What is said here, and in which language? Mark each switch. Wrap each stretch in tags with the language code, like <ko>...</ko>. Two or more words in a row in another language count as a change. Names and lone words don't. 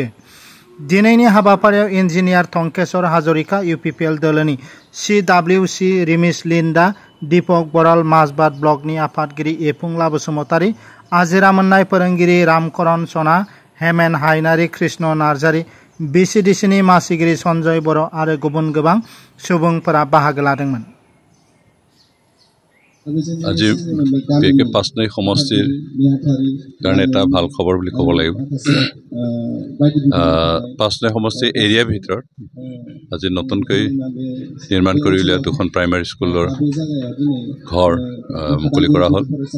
<brx>दिनैनि हाबाफारियाव इन्जिनियार टंकेश्वर हाजरिका, इउपिपिएल दोलोनि सिडब्लिउसि रिमिस लिन्डा, दीपक बराल, माजबाद ब्लकनि आफादगिरि एफुंला बसुमतारी, आजिरा मोननाय फोरोंगिरि रामकरन सना, हेमेन हायनारि, कृष्ण नार्जारी, बिसिडिसिनि मासिगिरि सन्जय बर' आरो गुबुन गोबां सुबुंफोरा बाहागो लादोंमोन।</brx> <as>আজি বিশেষকৈ ৫ নং সমষ্টিৰ কাৰণে এটা ভাল খবৰ বুলি ক'ব লাগিব। ৫ নং সমষ্টি এৰিয়াৰ ভিতৰত আজি নতুনকৈ নিৰ্মাণ কৰি উলিওৱা 2খন প্ৰাইমেৰী স্কুলৰ ঘৰ মুকলি কৰা হ'ল।</as>